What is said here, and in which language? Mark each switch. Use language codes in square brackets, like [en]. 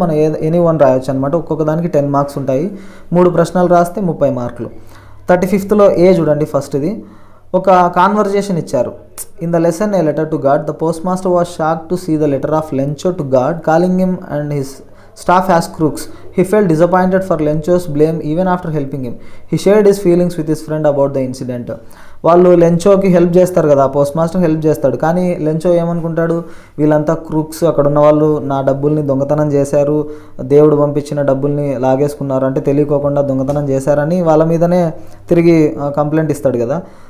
[te] మనం any one రాయొచ్చు అనమాట. ఒక్కొక్క దానికి 10 మార్క్స్ ఉంటాయి. 3 ప్రశ్నలు రాస్తే 30 మార్కులు. 35లో ఏ చూడండి, ఫస్ట్ది ఒక కాన్వర్జేషన్ ఇచ్చారు. [en] In the lesson a letter to God, the post master was shock to see the letter of Lencho to God calling him and his staff as crooks. He felt disappointed for Lencho's blame even after helping him. He shared his feelings with his friend about the incident. [te] వాళ్ళు లెంచోకి help చేస్తారు కదా, post master help చేస్తాడు. కానీ Lencho ఏమనుకుంటాడు, వీళ్ళంతా Crooks, అక్కడ ఉన్న వాళ్ళు నా డబ్బుల్ని దొంగతనం చేశారు, దేవుడు పంపించిన డబ్బుల్ని లాగేసుకున్నారు, అంటే తెలియకోకుండా దొంగతనం చేశారని వాళ్ళ మీదనే తిరిగి కంప్లైంట్ ఇస్తాడు కదా.